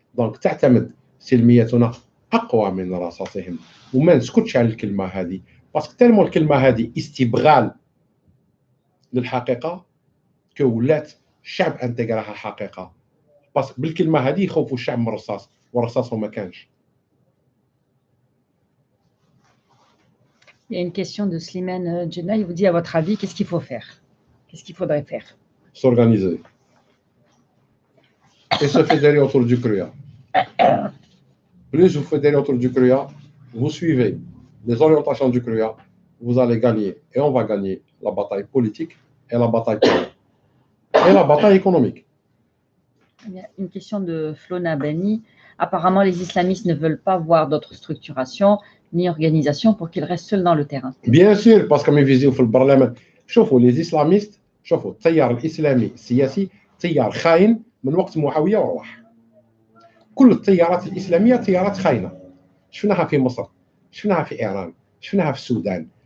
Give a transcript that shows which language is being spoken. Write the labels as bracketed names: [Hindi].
[Arabic] دونك تعتمد سلميتنا اقوى من رصاصهم، وما نسكتش على الكلمه هذه، باسكو تالمو الكلمه هذه استبغال للحقيقه كو ولات الشعب انتقراها حقيقه، باسكو بالكلمه هذه يخوفوا الشعب من الرصاص، والرصاص ما كانش. [French] Il y a une question de Slimane Djenna, il vous dit à votre avis, qu'est-ce qu'il faut faire? Qu'est-ce qu'il faudrait faire? S'organiser. Et se fédérer autour du CRUA. Plus vous fédérez autour du CRUA, vous suivez les orientations du CRUA, vous allez gagner. Et on va gagner la bataille politique et la bataille politique. Et la bataille économique. Il y a une question de Flona Bani. Apparemment, les islamistes ne veulent pas voir d'autres structurations ni organisations pour qu'ils restent seuls dans le terrain. [Arabic] Bien sûr, parce que comme ils في البرلمان شوفوا [French] les islamistes، [Arabic] شوفوا التيار الإسلامي السياسي تيار خاين من وقت معاوية وروح. كل التيارات الإسلامية تيارات خاينة، شفناها في مصر، شفناها في إيران، شفناها في السودان.